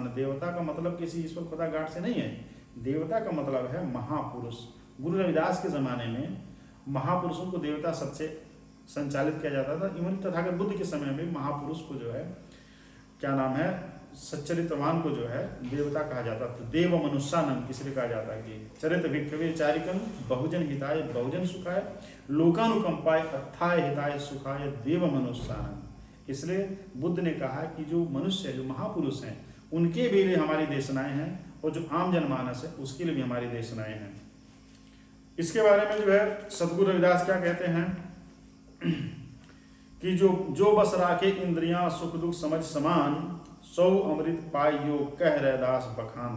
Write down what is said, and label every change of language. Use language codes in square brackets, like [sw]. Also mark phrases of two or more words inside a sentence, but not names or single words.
[hi] देवता का मतलब किसी ईश्वर खुदा गाठ से नहीं है, देवता का मतलब है महापुरुष। गुरु रविदास के ज़माने में महापुरुषों को देवता सबसे संचालित किया जाता था। इवन तथागत बुद्ध के समय में महापुरुष को जो है, क्या नाम है, सच्चरित्रवान को जो है देवता कहा जाता। तो देव मनुष्यानंद इसलिए कहा जाता है कि [pi] चरित भिक्षवे चारिकम बहुजन हिताय बहुजन सुखाय लोकानुकंपाय अत्थाय हिताय सुखाय देव मनुष्यानंद। [hi] इसलिए बुद्ध ने कहा कि जो मनुष्य, जो महापुरुष हैं, उनके भी लिए हमारी देशनाएं हैं, और जो आम जनमानस है उसके लिए भी हमारी देशनाएं हैं। इसके बारे में जो है सद्गुरु रविदास क्या कहते हैं कि जो बस राखे इंद्रियां सुख दुख समझ समान, सौ अमृत पाइयो कह रविदास बखान।